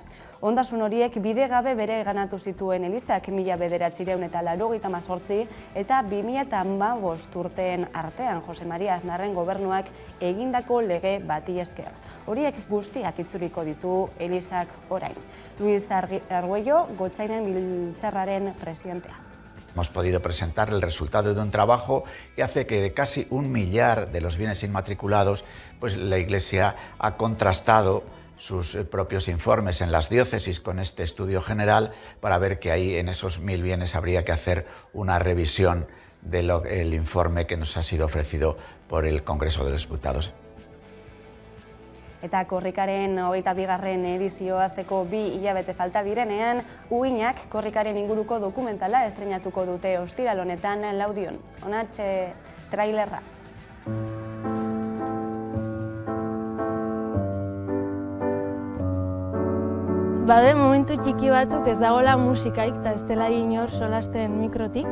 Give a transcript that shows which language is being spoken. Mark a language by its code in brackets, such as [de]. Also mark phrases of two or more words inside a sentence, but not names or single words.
[eu] Ondasun horiek bidegabe bere ganatu zituen elizak 1998 eta 2015 urteen artean Jose Maria Aznarren gobernuak egindako lege bati esker. Horiek guztiak itzuliko ditu elizak orain. Luis Arguello, Gotzainen Biltzarraren presidentea. [es] Hemos podido presentar el resultado de un trabajo que hace que de casi 1 millar de los bienes inmatriculados, pues la Iglesia ha contrastado sus propios informes en las diócesis con este estudio general para ver que ahí en esos 1000 bienes habría que hacer una revisión del informe que nos ha sido ofrecido por el Congreso de los Diputados. [eu] Eta korrikaren 22. edizio hasteko 2 hilabete falta direnean, Uhinak korrikaren inguruko dokumentala estreinatuko dute ostiral honetan Laudion. Honatxe trailerra. Bade momentu txiki batzuk ez dagoela musikaik eta ez dela inor solasten mikrotik.